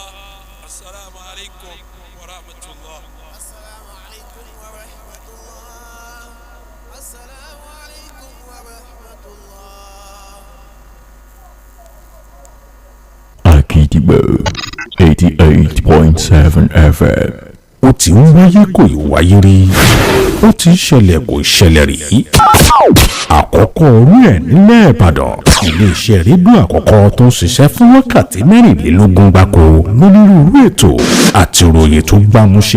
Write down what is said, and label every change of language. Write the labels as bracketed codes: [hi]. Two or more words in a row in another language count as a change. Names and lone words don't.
[ar] السلام عليكم ورحمة الله. السلام عليكم ورحمة الله السلام عليكم ورحمة الله [yo] Akidibo 88.7 FM. Ó ti ń wáyé kò ì wáyé rí. Ó ti ń ṣẹlẹ̀ kò ì ṣẹlẹ̀ rí. Àkọ́kọ́ orí ẹ̀ nílẹ̀ Ìbàdàn. Ilé-iṣẹ́ rédíò àkọ́kọ́ tó ń ṣiṣẹ́ fún wákàtí mẹ́rìnlélógún gbáko lónírúurú ètò àti ìròyìn tó gbámúṣe.